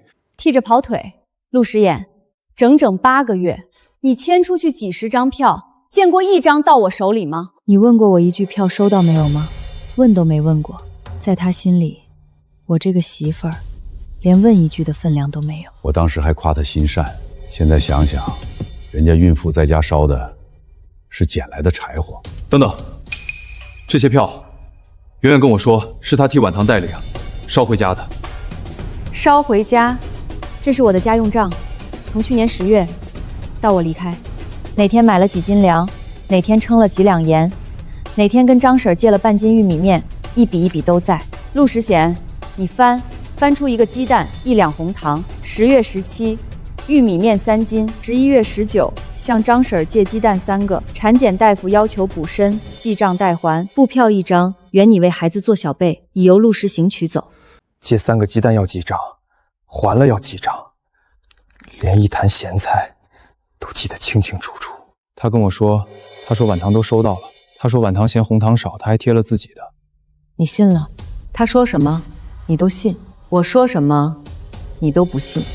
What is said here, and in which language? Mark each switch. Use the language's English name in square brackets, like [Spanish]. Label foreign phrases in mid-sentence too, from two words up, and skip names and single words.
[Chinese] 替着跑腿，陸時妍，整整8個月，你簽出去幾十張票，見過1張到我手裡嗎？你問過我一句票收到沒有嗎？問都沒問過。在他心裡，我這個媳婦兒連問一句的分量都沒有。我當時還誇他心善，現在想想，人家孕婦在家燒的是撿來的柴火。等等，這些票，媛媛跟我說是她替婉棠代領，捎回家的。捎回家，這是我的家用賬，從去年10月到我離開，哪天買了幾斤糧，哪天稱了幾兩鹽，哪天跟張嬸借了半斤玉米麵，一筆一筆都在。陸時賢，你翻出一個雞蛋，1兩紅糖，10月17，玉米面3斤。11月19，向张婶借鸡蛋3个。产检大夫要求补身，记账代还。布票1張，原你為孩子做小被，已由陆時行取走。借3個雞蛋要記賬，還了要記賬，連一壇鹹菜都記得清清楚楚。他跟我說，他說晚堂都收到了，他說晚堂嫌紅糖少，他還貼了自己的。你信了？他說什麼，你都信；我說什麼，你都不信。